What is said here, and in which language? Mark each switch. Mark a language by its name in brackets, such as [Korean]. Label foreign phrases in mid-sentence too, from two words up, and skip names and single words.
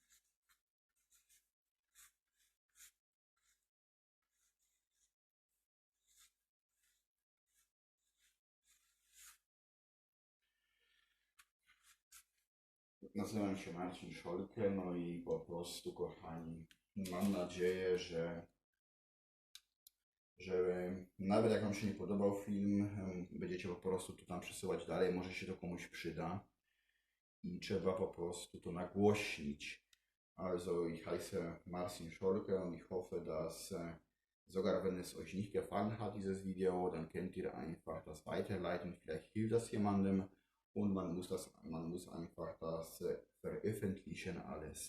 [Polish] Nazywam się Marcin Scholke, no i po prostu, kochani, mam nadzieję, że nawet jak wam się nie podobał film, będziecie po prostu to tam przesyłać dalej, może się to komuś przyda i trzeba po prostu to nagłośnić. [German] Also ich heiße Marcin Scholke und ich hoffe, dass sogar wenn es euch nicht gefallen hat, dieses Video, dann könnt ihr einfach das weiterleiten, vielleicht hilft das jemandem, und man muss einfach das veröffentlichen alles.